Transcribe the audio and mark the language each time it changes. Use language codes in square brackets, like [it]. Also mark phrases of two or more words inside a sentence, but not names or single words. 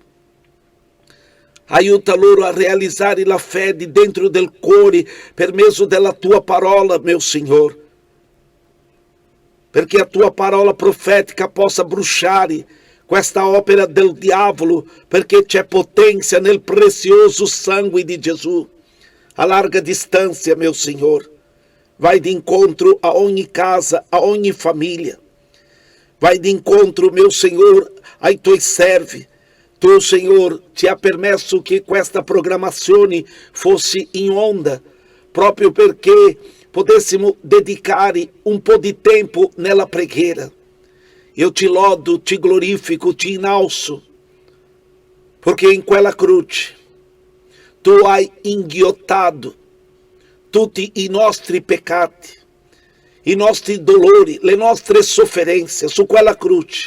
[it] Aiuta loro a realizzare la fede dentro del cuore per mezzo della tua parola, [pt] meu Senhor. [it] Perché la tua parola profetica possa bruciare questa opera del diavolo, perché c'è potenza nel prezioso sangue di Gesù. [pt] A larga distância, meu Senhor. Vai de encontro [it] a ogni casa, a ogni família. [pt] Vai de encontro, meu Senhor, [it] ai tuoi servi. Tu, Senhor, ti ha permesso che questa programmazione fosse in onda, proprio perché potessimo dedicare un po' di tempo nella preghiera. Io ti lodo, ti glorifico, ti innalzo, perché in quella croce tu hai inghiottato tutti i nostri peccati, i nostri dolori, le nostre sofferenze su quella croce.